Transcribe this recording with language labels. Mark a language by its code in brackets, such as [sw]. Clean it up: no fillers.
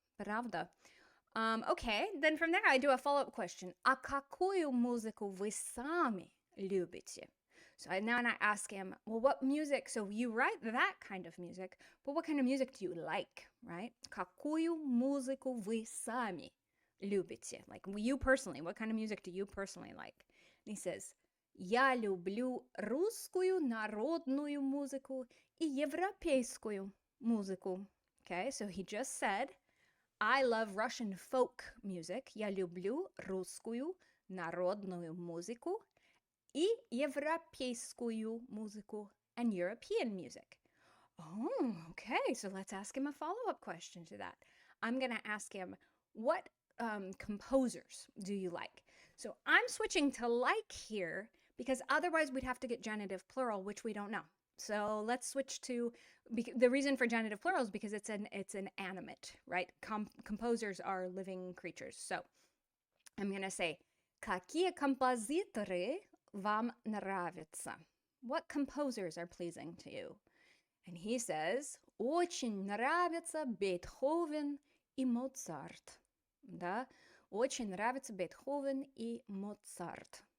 [ru] Правда? [en] Okay, then from there I do a follow-up question. [ru] А какую музыку вы сами любите? [en] So now I ask him, well, what music? So you write that kind of music, but what kind of music do you like, right? [ru] Какую музыку вы сами любите? [en] Like you personally, what kind of music do you personally like? And he says, [ru] я люблю русскую народную музыку и европейскую музыку. [en] Okay, so he just said, I love Russian folk music. [ru] Я люблю русскую народную музыку и европейскую музыку [en] and European music. Oh, okay, so let's ask him a follow-up question to that. I'm going to ask him, what composers do you like? So I'm switching to like here because otherwise we'd have to get genitive plural, which we don't know. So let's switch to, the reason for genitive plural is because it's an animate, right? Composers are living creatures. So I'm going to say, [ru] какие композиторы вам нравятся? [en] What composers are pleasing to you? And he says, [ru] очень нравится Бетховен и Моцарт. Да? Очень нравится Бетховен и Моцарт.